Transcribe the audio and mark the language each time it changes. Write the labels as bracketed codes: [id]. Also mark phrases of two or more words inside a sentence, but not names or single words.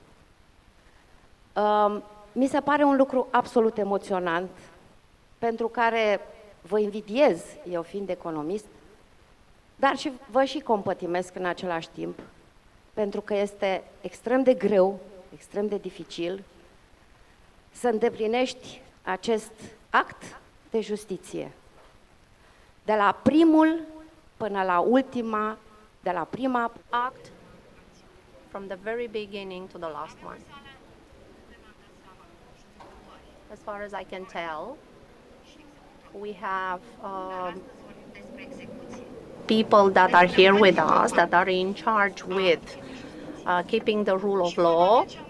[ro] Mi se pare un lucru absolut emoționant, pentru care vă invidiez, eu fiind economist, dar și vă și compătimesc în același timp, pentru că este extrem de greu, extrem de dificil să îndeplinești acest act de justiție. De la primul până la ultima, de la prima act [en] from the very beginning to the last one. As far as I can tell, we have people that are here with us that are in charge with keeping the rule of law.